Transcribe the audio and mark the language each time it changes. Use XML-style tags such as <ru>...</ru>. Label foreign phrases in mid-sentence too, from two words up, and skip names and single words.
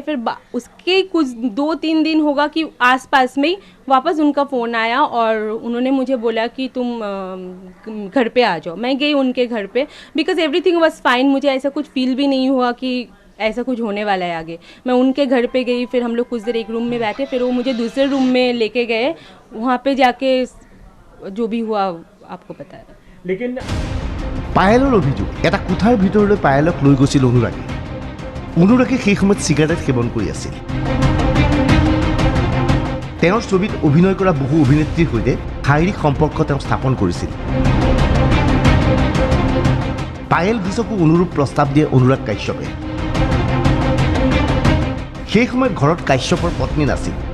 <hi>फिर उसके कुछ 2-3 दिन होगा कि आसपास में ही वापस उनका फ़ोन आया और उन्होंने मुझे बोला कि तुम घर पे आ जाओ मैं गई उनके घर पे</hi> <en>because everything was fine</en> <hi>मुझे ऐसा कुछ फील भी नहीं हुआ कि ऐसा कुछ होने वाला है आगे मैं उनके घर पे गई फिर हम लोग कुछ देर एक रूम में बैठे फिर वो मुझे दूसरे रूम में लेके गए वहाँ पे जाके जो भी हुआ आपको पता है</hi> <as>लेकिन পায়েলৰ অভিযোগ এটা কোঠাৰ ভিতৰলৈ পায়েলক লৈ গৈছিল অনুৰাগে সেই সময়ত চিগাৰেট সেৱন কৰি আছিল তেওঁৰ ছবিত অভিনয় কৰা বহু অভিনেত্ৰীৰ সৈতে শাৰীৰিক সম্পৰ্ক তেওঁ স্থাপন কৰিছিল পায়েল ঘোষকো অনুৰূপ প্ৰস্তাৱ দিয়ে অনুৰাগ কাশ্যপে সেই সময়ত ঘৰত কাশ্যপৰ পত্নী নাছিল</as>